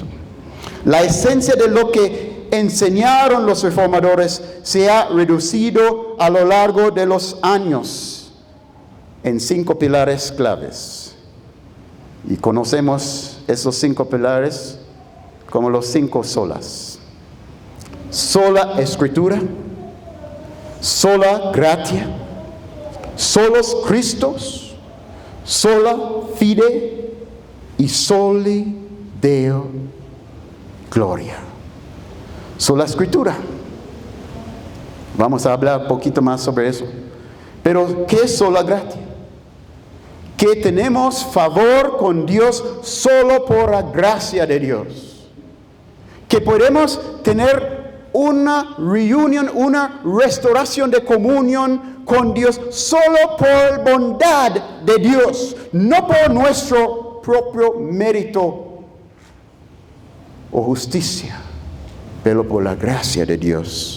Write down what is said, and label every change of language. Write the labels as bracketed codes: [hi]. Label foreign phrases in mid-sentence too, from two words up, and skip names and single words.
[es] La esencia de lo que enseñaron los reformadores se ha reducido a lo largo de los años en 5 pilares claves. Y conocemos esos 5 pilares como los 5 solas. Sola Escritura, [la] sola gratia, solos Christos, sola fide y soli Deo gloria. [es] Sola Escritura. Vamos a hablar un poquito más sobre eso. Pero, ¿qué es [la] sola gratia? [es] Que tenemos favor con Dios solo por la gracia de Dios. Que podemos tener una reunión, una restauración de comunión con Dios solo por bondad de Dios, no por nuestro propio mérito o justicia, pero por la gracia de Dios.